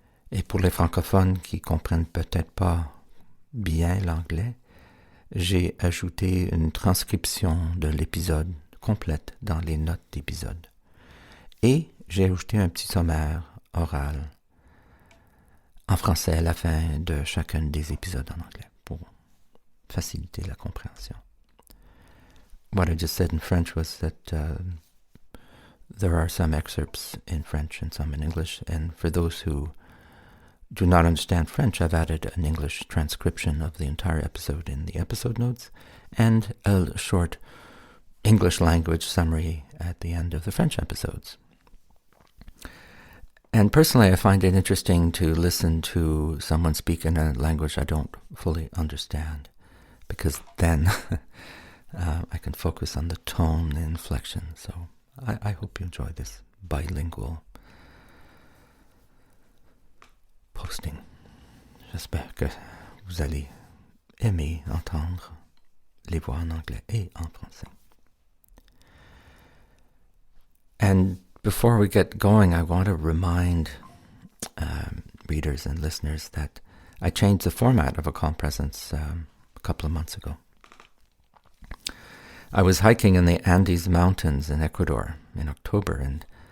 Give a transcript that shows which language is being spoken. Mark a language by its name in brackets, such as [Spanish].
[French] Et pour les francophones qui comprennent peut-être pas bien l'anglais, j'ai ajouté une transcription de l'épisode complète dans les notes d'épisode. Et j'ai ajouté un petit sommaire oral en français à la fin de chacun des épisodes en anglais pour faciliter la compréhension. [English] What I just said in French was that there are some excerpts in French and some in English, and for those who do not understand French, I've added an English transcription of the entire episode in the episode notes and a short English language summary at the end of the French episodes. And personally, I find it interesting to listen to someone speak in a language I don't fully understand, because then I can focus on the tone and inflection. So I hope you enjoy this bilingual posting. [French] J'espère que vous allez aimer entendre les voix en anglais et en français. [English] And before we get going, I want to remind readers and listeners that I changed the format of A Calm Presence a couple of months ago. I was hiking in the Andes Mountains in Ecuador in October, and